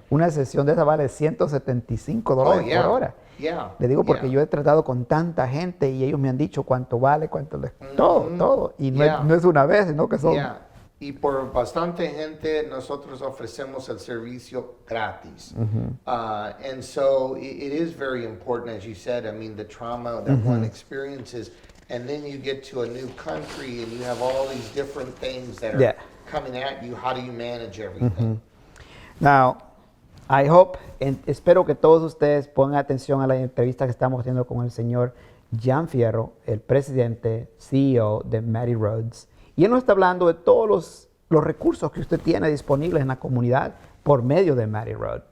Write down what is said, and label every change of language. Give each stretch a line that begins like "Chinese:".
Spanish: Una sesión de esa vale $175 por hora.
English: Yeah.
Spanish: Le digo porque yo he tratado con tanta gente y ellos me han dicho cuánto vale, cuánto les... Todo. Y no es una vez, sino que son...
English: Yeah.
Spanish: Y por bastante gente nosotros ofrecemos el servicio gratis.
English: And so it is very important, as you said, I mean, the trauma that one experiences, and then you get to a new country and you have all these different things that are coming at you. How do you manage everything? Now, I hope,
Spanish: espero que todos ustedes pongan atención a la entrevista que estamos haciendo con el señor Jan Fierro, el presidente, CEO de Mary Roads. Y él nos está hablando de todos los recursos que usted tiene disponibles en la comunidad por medio de Mary Road.